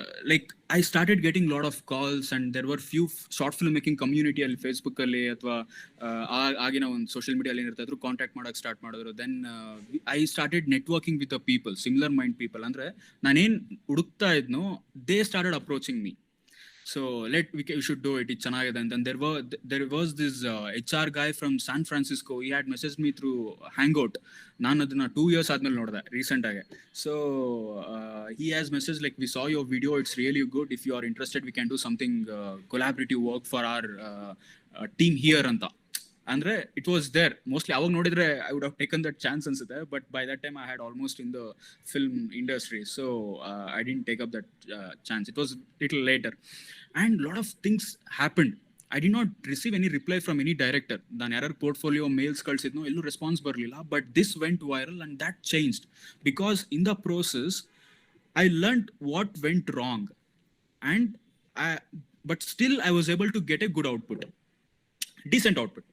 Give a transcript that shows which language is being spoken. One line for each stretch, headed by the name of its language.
English: like I started getting a lot of calls, and there were few short film making community
Kannada: ಅಲ್ಲಿ Facebook ಅಲ್ಲಿ ಅಥವಾ ಆಗಿನ ಒಂದು social media ಅಲ್ಲಿ ಏನಿರ್ತಾ ಇದ್ರು ಕಾಂಟ್ಯಾಕ್ಟ್ ಮಾಡಕ್ ಸ್ಟಾರ್ಟ್ ಮಾಡಿದ್ರು.
English: Then I started networking with the people, similar mind people.
Kannada: ಅಂದ್ರೆ ನಾನೇನ್ ಹುಡುಕ್ತಾ ಇದ್ನೋ
English: They started approaching me. So we should do it. It's ಚೆನ್ನಾಗಿದೆ. And then there was this HR guy from San Francisco. He had messaged me through Hangout.
Kannada: ನಾನು ಅದನ್ನ 2 years ಆದ್ಮೇಲೆ ನೋಡಿದೆ recent ಆಗಿ.
English: So he has messaged like, we saw your video, it's really good. If you are interested, we can do something collaborative work for our team here ಅಂತ. ಅಂದ್ರೆ it was there.
Kannada: Mostly ಅವಾಗ ನೋಡಿದ್ರೆ
English: I would have taken that chance ಅನ್ಸುತ್ತೆ, but by that time I had almost in the film industry. So I didn't take up that chance. It was little later and lot of things happened. I did not receive any reply from any director.
Kannada: ನಾನು ಯಾರು portfolio mails ಕಳಿಸಿದ್ನೋ ಎಲ್ಲೂ response ಬರಲಿಲ್ಲ.
English: But this went viral and that changed because in the process I learned what went wrong, and but still I was able to get a good output, decent output.